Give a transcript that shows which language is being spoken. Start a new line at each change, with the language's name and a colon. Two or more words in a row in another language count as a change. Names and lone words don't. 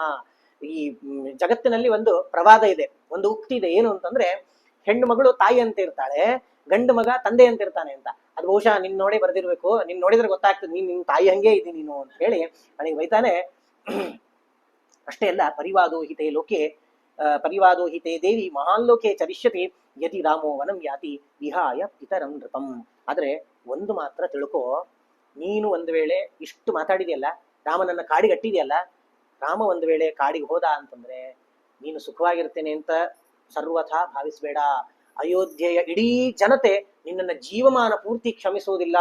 Kannada: ಈ ಜಗತ್ತಿನಲ್ಲಿ ಒಂದು ಪ್ರವಾದ ಇದೆ, ಒಂದು ಉಕ್ತಿ ಇದೆ. ಏನು ಅಂತಂದ್ರೆ, ಹೆಣ್ಣು ಮಗಳು ತಾಯಿ ಅಂತ ಇರ್ತಾಳೆ, ಗಂಡು ಮಗ ತಂದೆ ಅಂತ ಇರ್ತಾನೆ ಅಂತ. ಅದು ಬಹುಶಃ ನಿನ್ ನೋಡೇ ಬರ್ದಿರ್ಬೇಕು, ನಿನ್ ನೋಡಿದ್ರೆ ಗೊತ್ತಾಗ್ತದೆ ನಿನ್ ತಾಯಿ ಹಂಗೆ ಇದ್ದೀನಿ ನೀನು ಅಂತ ಹೇಳಿ ನನಗೆ ಬೈತಾನೆ. ಅಷ್ಟೇ ಅಲ್ಲ,
Sanskrit: ಪರಿವಾದೋ ಹಿತೆ ಲೋಕೆ ಪರಿವಾದೋ ಹಿತೆ ದೇವಿ ಮಹಾನ್ ಲೋಕೆ ಚರಿಷ್ಯತಿ ಯದಿ ರಾಮೋ ವನಂ ಯಾತಿ ವಿಹಾಯ ಪಿತರಂ ನೃಪಂ.
Kannada: ಆದ್ರೆ ಒಂದು ಮಾತ್ರ ತಿಳ್ಕೋ, ನೀನು ಒಂದು ವೇಳೆ ಇಷ್ಟು ಮಾತಾಡಿದೆಯಲ್ಲ, ರಾಮನನ್ನ ಕಾಡಿಗಟ್ಟಿದೆಯಲ್ಲ, ರಾಮ ಒಂದು ವೇಳೆ ಕಾಡಿಗೆ ಹೋದ ಅಂತಂದ್ರೆ ನೀನು ಸುಖವಾಗಿರ್ತೇನೆ ಅಂತ ಸರ್ವಥಾ ಭಾವಿಸ್ಬೇಡ. ಅಯೋಧ್ಯೆಯ ಇಡೀ ಜನತೆ ನಿನ್ನನ್ನ ಜೀವಮಾನ ಪೂರ್ತಿ ಕ್ಷಮಿಸುವುದಿಲ್ಲ.